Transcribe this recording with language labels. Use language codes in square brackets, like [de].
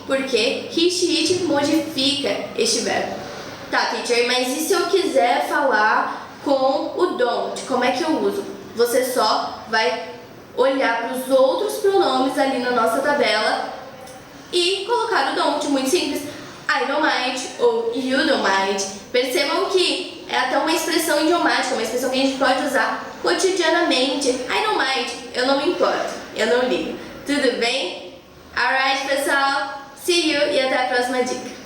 [pt] Porque [en] he, she, it [pt] modifica este verbo. Tá, teacher, mas e se eu quiser falar com o don't? Como é que eu uso? Você só vai olhar para os outros pronomes ali na nossa tabela e colocar o don't, muito simples. [en] I don't mind ou you don't mind. [pt] Percebam que é até uma expressão idiomática, uma expressão que a gente pode usar cotidianamente. [en] I don't mind, [pt] eu não me importo, eu não ligo. Tudo bem? [en] Alright, [pt] pessoal, [en] see you [pt] e até a próxima dica.